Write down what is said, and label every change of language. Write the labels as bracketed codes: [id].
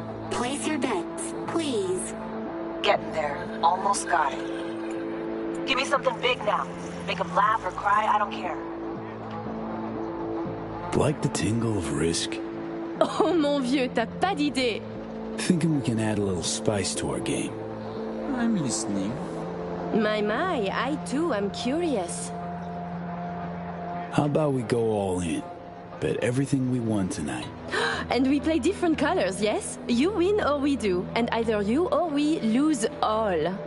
[en] Place your bets, please. Getting there. Almost got it. Give me something big now. Make him laugh or cry, I don't care. Like the tingle of risk? [fr] Oh mon vieux, t'as pas d'idée. [en] Thinking we can add a little spice to our game. I'm listening. My, I too am curious. How about we go all in? Bet everything we won tonight. And we play different colors, yes? You win or we do, and either you or we lose all.